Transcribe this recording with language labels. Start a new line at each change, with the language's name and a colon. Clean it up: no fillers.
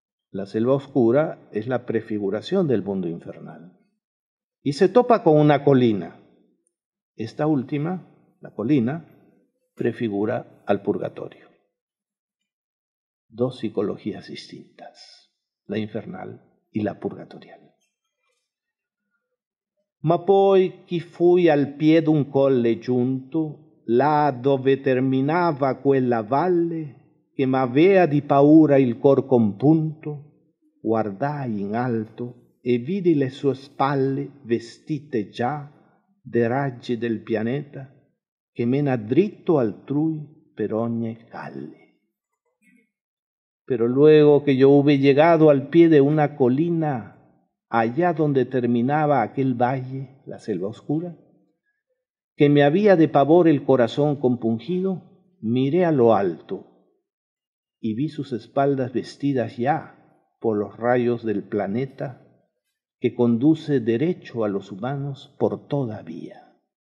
Spanish: La selva oscura es la prefiguración del mundo infernal. Y se topa con una colina. Esta última, la colina, prefigura al purgatorio. Dos psicologías distintas, la infernal y la purgatorial.
Italian: Ma poi chi fui al piede un colle giunto, là dove terminava quella valle, che m'avea di paura il cor compunto, guardai in alto e vidi le sue spalle vestite già de raggi del pianeta, che mena dritto altrui per ogni calle.
Spanish: Pero luego que yo hube llegado al pie de una colina, allá donde terminaba aquel valle, la selva oscura, que me había de pavor el corazón compungido, miré a lo alto y vi sus espaldas vestidas ya por los rayos del planeta que conduce derecho a los humanos por toda vía.